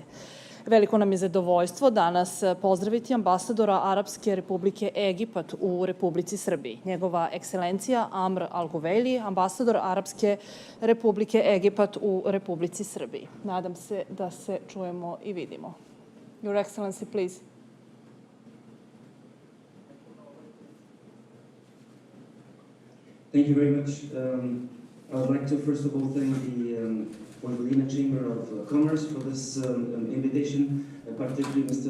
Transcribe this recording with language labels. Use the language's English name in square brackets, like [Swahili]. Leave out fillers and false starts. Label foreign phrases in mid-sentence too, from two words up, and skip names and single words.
[Serbian] Veliko nam je zadovoljstvo danas pozdraviti ambasadora Arapske Republike Egipat u Republici Srbiji. Njegova ekscelencija Amr Al-Guvejli, ambasador Arapske Republike Egipat u Republici Srbiji. Nadam se da se čujemo i vidimo. [English] Your Excellency, please. Thank you very much. I would like to first of all thank the Voјvodina Chamber of Commerce for this invitation, particularly Mr.